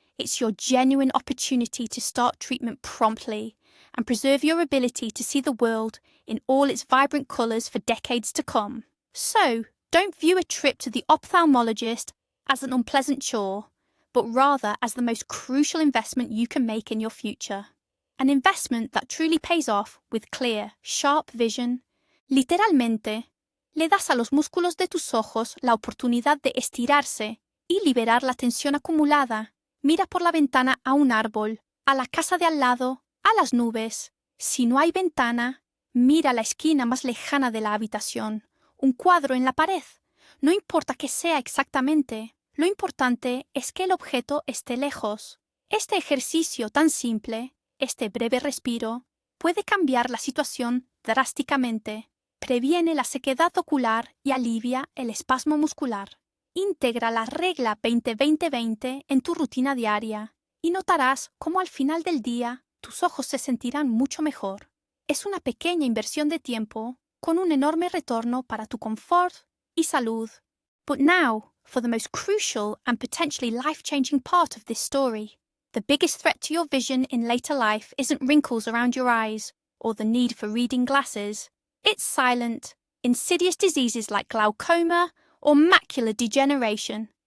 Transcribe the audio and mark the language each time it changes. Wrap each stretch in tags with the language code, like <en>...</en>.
<en>It's your genuine opportunity to start treatment promptly and preserve your ability to see the world in all its vibrant colours for decades to come. So, don't view a trip to the ophthalmologist as an unpleasant chore, but rather as the most crucial investment you can make in your future. An investment that truly pays off with clear, sharp vision.</en> <es>Literalmente, le das a los músculos de tus ojos la oportunidad de estirarse y liberar la tensión acumulada. Mira por la ventana a un árbol, a la casa de al lado, a las nubes. Si no hay ventana, Mira la esquina más lejana de la habitación, un cuadro en la pared. No importa qué sea exactamente, lo importante es que el objeto esté lejos. Este ejercicio tan simple, este breve respiro, puede cambiar la situación drásticamente. Previene la sequedad ocular y alivia el espasmo muscular. Integra la regla 20-20-20 en tu rutina diaria y notarás cómo al final del día tus ojos se sentirán mucho mejor. Es una pequeña inversión de tiempo con un enorme retorno para tu confort y salud.</es> <en>But now, for the most crucial and potentially life-changing part of this story. The biggest threat to your vision in later life isn't wrinkles around your eyes or the need for reading glasses. It's silent, insidious diseases like glaucoma or macular degeneration.</en>